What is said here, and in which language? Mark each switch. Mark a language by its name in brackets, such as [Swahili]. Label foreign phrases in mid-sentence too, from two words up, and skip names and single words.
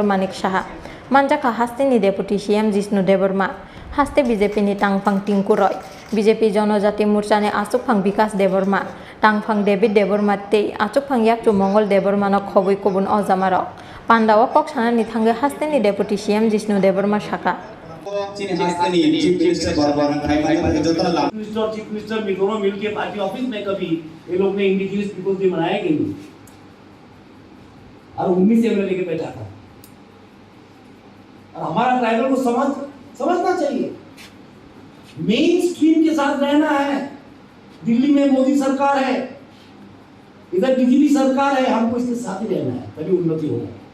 [Kok Borok] Manik Saha manjaka hasteni [English] deputy CM [Kok Borok] Jishnu Deborma haste BJP ni tangphang Tinku Roy BJP Jonojati Morcha ni asukphang Bikas Deborma tangphang David Deborma tei asukphang Yakchu Mongol Deborma no khoboi kubun ojamarok Pandawa koksana ni thangai hasteni [English] deputy CM [Kok Borok] Jishnu Deborma Saka [English] chief minister [Hindi] दोनों मिलके [English] party office [Hindi] में कभी ये लोग ने [English] indigenous peoples day [Hindi] मनाया कि नहीं और 19 से लेके बैठा था और हमारा ट्राइबल को समझना चाहिए [English] main stream [Hindi] के साथ रहना है दिल्ली में मोदी सरकार है इधर बीजेपी सरकार है हमको इसके साथ ही रहना है तभी उन्नति होगा